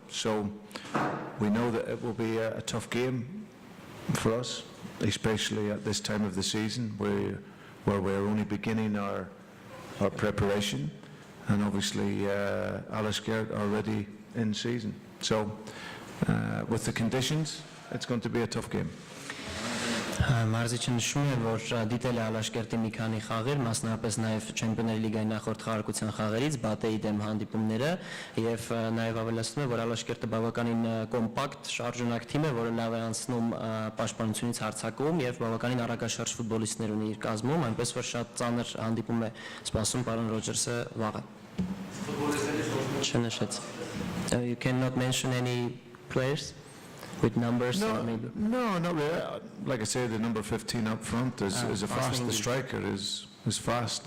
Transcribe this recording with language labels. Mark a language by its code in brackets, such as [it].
[en] So we know that it will be a tough game for us, especially at this time of the season where we're only beginning our preparation, and obviously Ալաշկերտ are already in season. So with the conditions, it's going to be a tough game. [hy] Մարզիչը նշում է, որ դիտել է Ալաշկերտի մի քանի խաղեր, մասնավորապես նաև Չեմպիոնների լիգայի նախորդ խաղարկության խաղերից, Բատեի դեմ հանդիպումները, եւ նաև ավելացնում է, որ Ալաշկերտը բավականին կոմպակտ, շարժունակ թիմ է, որը լավ է անցնում պաշտպանությունից հարձակում եւ բավականին արագաշարժ ֆուտբոլիստներ ունի իր կազմում, այնպես որ շատ ծանր հանդիպում է սպասում պարոն Ռոջերսը վաղը։ Չնշեց։ [en] You cannot mention any players with numbers? No, not really. Like I said, the number 15 up front is a fast. The striker is fast.